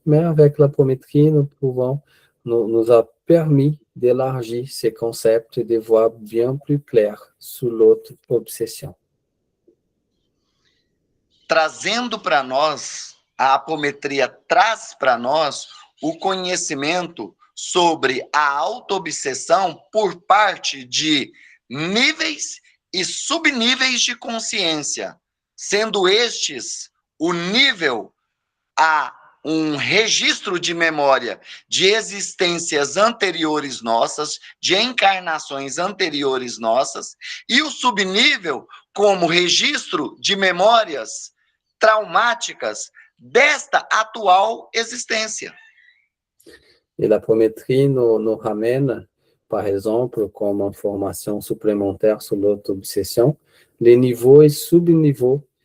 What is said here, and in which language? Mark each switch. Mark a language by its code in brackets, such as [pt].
[fr] Mais avec l'apométrie, nous a permis d'élargir ces concepts et de voir bien plus clair sur l'auto-obsession. [pt] Trazendo para nós, a apometria traz para nós o conhecimento sobre a auto-obsessão por parte de níveis e subníveis de consciência, sendo estes o nível a um registro de memória de existências anteriores nossas, de encarnações anteriores nossas, e o subnível como registro de memórias traumáticas desta atual existência. [fr] Et l'apométrie nous ramène, par exemple, comme information supplémentaire sur l'auto-obsession, les niveaux et sub-niveaux